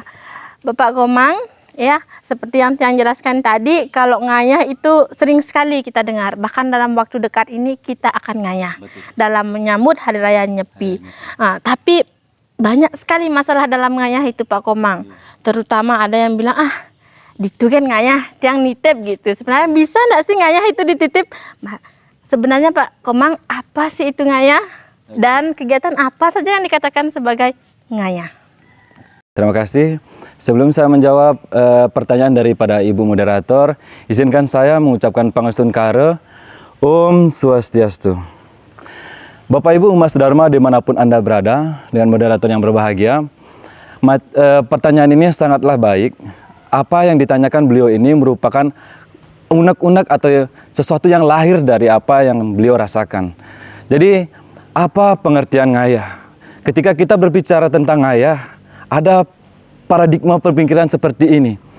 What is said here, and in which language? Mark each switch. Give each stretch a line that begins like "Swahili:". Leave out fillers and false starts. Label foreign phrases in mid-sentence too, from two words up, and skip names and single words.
Indonesian: Bapak Komang, ya, seperti yang Tiang jelaskan tadi, kalau ngayah itu sering sekali kita dengar. Bahkan dalam waktu dekat ini kita akan ngayah. Betul. Dalam menyambut Hari Raya Nyepi. Tapi banyak sekali masalah dalam ngayah itu Pak Komang. Terutama ada yang bilang, itu kan ngayah, Tiang nitip gitu. Sebenarnya bisa enggak sih ngayah itu dititip? Sebenarnya Pak Komang, apa sih itu ngayah? Dan kegiatan apa saja yang dikatakan sebagai ngayah? Terima kasih. Sebelum saya menjawab pertanyaan daripada Ibu Moderator, izinkan saya mengucapkan pangestun kare, Om Swastiastu. Bapak Ibu umat sedharma dimanapun Anda berada, dengan moderator yang berbahagia, pertanyaan ini sangatlah baik. Apa yang ditanyakan beliau ini merupakan unek-unek atau sesuatu yang lahir dari apa yang beliau rasakan. Jadi, apa pengertian ngayah? Ketika kita berbicara tentang ngayah, ada paradigma pemikiran seperti ini.